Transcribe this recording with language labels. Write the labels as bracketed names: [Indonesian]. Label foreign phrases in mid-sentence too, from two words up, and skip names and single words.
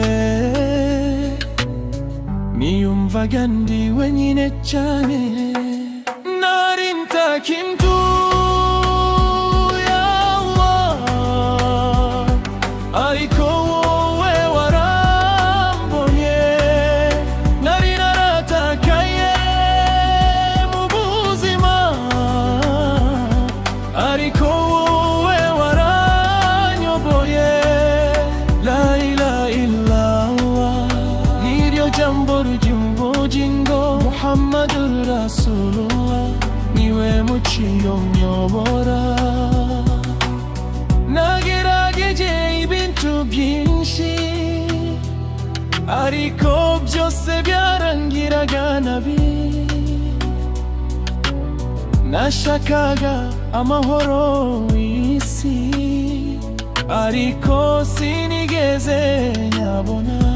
[Kinyarwanda] niyumvaga ndi wenyine cyane, nari nta kintu ya Allah, ariko wowe warambonye, nari naratakaye mu buzima, ariko wowe waranyoboye, [Arabic] لا إله إلا الله, [Kinyarwanda] niryo jambo ry'ubugingo, [Arabic] محمد رسول الله, [Kinyarwanda] niwe muciyo nyobora, nagerageje ibintu byinshi, ariko byose byarangiraga nabi, nashakaga amahoro w'isi, ariko sinigeze nyabona,